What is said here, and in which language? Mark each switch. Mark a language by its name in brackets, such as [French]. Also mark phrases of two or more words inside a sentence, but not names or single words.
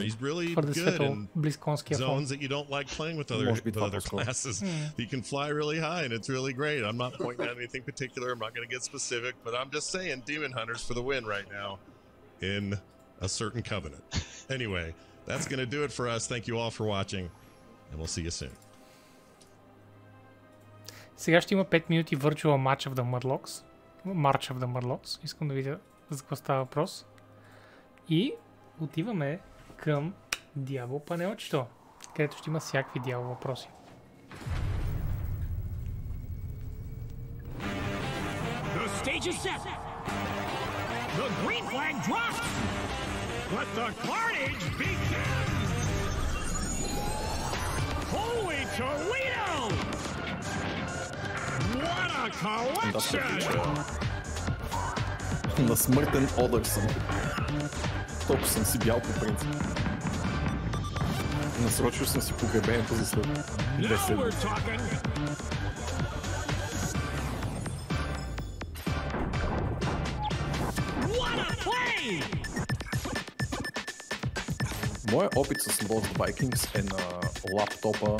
[English] He's really good in zones that you don't like playing with other classes. You can fly really high, and it's really great. I'm not pointing at anything particular. I'm not going to get specific, but I'm just saying Demon Hunter's for the win right now in a certain covenant. Anyway, that's going to do it for us. Thank you all for watching, and we'll see you soon. [Bulgarian] Сега ще има 5 минути [English] Virtual Match of the Mudlocks. March of the Mudlocks. [Bulgarian] Искам да видя за какво става въпрос. И отиваме към Дявол панелчето, където ще има всякакви дявол въпроси. [English] The stage is set. The green flag drops. Let the carnage begin. Holy Toledo! What a collection! [Bulgarian] На смъртен одър съм. Толкова съм си бял по принцип. Насрочил съм си погребението за след 2 седмици. Моят опит с Lost Vikings е на лаптопа.